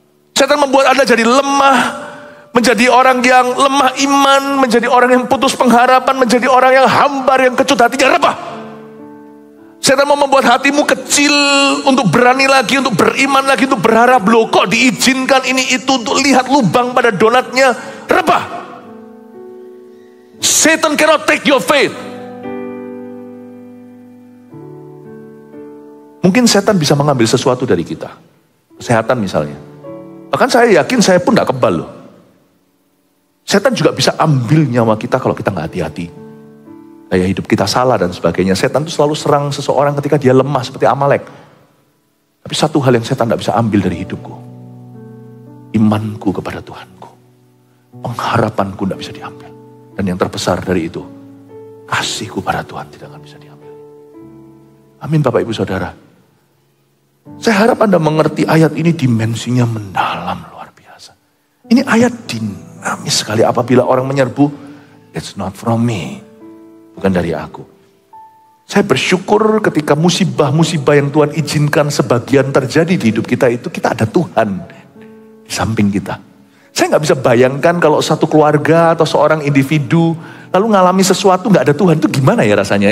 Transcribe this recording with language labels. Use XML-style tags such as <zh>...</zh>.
<id>Setan membuat Anda jadi lemah, menjadi orang yang lemah iman, menjadi orang yang putus pengharapan, menjadi orang yang hambar, yang kecut hatinya, rebah. Setan mau membuat hatimu kecil untuk berani lagi, untuk beriman lagi, untuk berharap. Loh kok diizinkan ini itu, untuk lihat lubang pada donatnya, rebah.</id> <en>Satan cannot take your faith.</en> <id>Mungkin setan bisa mengambil sesuatu dari kita. Kesehatan misalnya. Bahkan saya yakin saya pun gak kebal loh. Setan juga bisa ambil nyawa kita kalau kita gak hati-hati. Gaya hidup kita salah dan sebagainya. Setan itu selalu serang seseorang ketika dia lemah seperti Amalek. Tapi satu hal yang setan tidak bisa ambil dari hidupku. Imanku kepada Tuhanku. Pengharapanku tidak bisa diambil. Dan yang terbesar dari itu, kasihku pada Tuhan tidak akan bisa diambil. Amin Bapak Ibu Saudara. Saya harap Anda mengerti ayat ini dimensinya mendalam luar biasa. Ini ayat dinamis sekali. Apabila orang menyerbu,</id> <en>it's not from me.</en> <id>Bukan dari aku. Saya bersyukur ketika musibah-musibah yang Tuhan izinkan sebagian terjadi di hidup kita itu, kita ada Tuhan di samping kita. Saya gak bisa bayangkan kalau satu keluarga atau seorang individu lalu ngalami sesuatu gak ada Tuhan, itu gimana ya rasanya?</id>